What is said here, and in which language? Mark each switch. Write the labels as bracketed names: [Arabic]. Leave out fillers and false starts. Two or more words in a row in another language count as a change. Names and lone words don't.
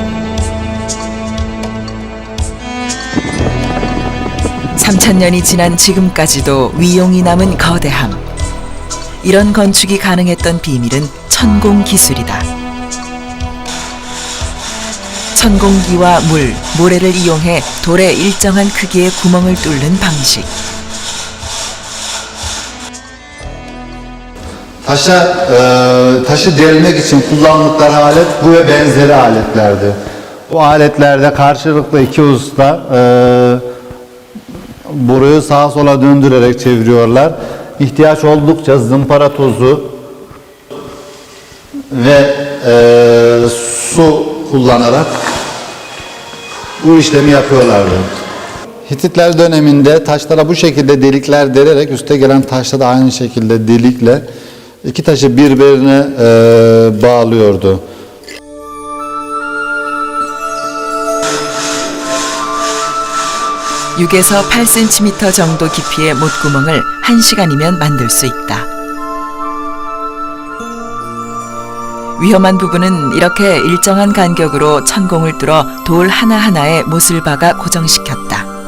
[Korean] 3000년이 지난 지금까지도 위용이 남은 거대함. 이런 건축이 가능했던 비밀은 천공 기술이다. 천공기와 물, 모래를 이용해 돌에 일정한 크기의 구멍을 뚫는 방식. [Turkish] Taşı delmek için kullandıkları alet bu ve benzeri aletlerdi. Bu aletlerde karşılıklı iki usta boruyu sağa sola döndürerek çeviriyorlar. İhtiyaç oldukça zımpara tozu ve su kullanarak bu işlemi yapıyorlardı. Hititler döneminde taşlara bu şekilde delikler delerek üste gelen taşta da aynı şekilde delikle iki taşı birbirine bağlıyordu. [Korean] (6에서 8cm) 정도 깊이의 못구멍을 1시간이면 만들 수 있다. 위험한 부분은 이렇게 일정한 간격으로 천공을 뚫어 돌 하나하나에 못을 박아 고정시켰다.